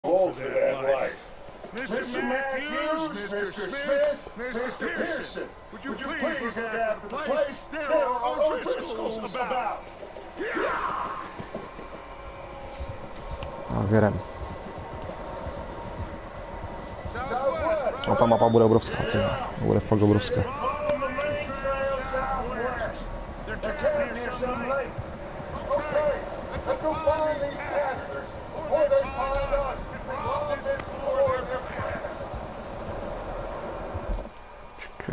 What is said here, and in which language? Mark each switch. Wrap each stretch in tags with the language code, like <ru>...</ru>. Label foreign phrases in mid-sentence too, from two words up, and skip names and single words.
<en>old for that life. Mr. Matthews, Mr. Smith, Mr. Pearson, would you please get out of the place? There are O'Driscolls about.</en> <cs>Tak jedem. A ta mapa bude obrovská, bude fakt obrovská. Čekaj.</cs>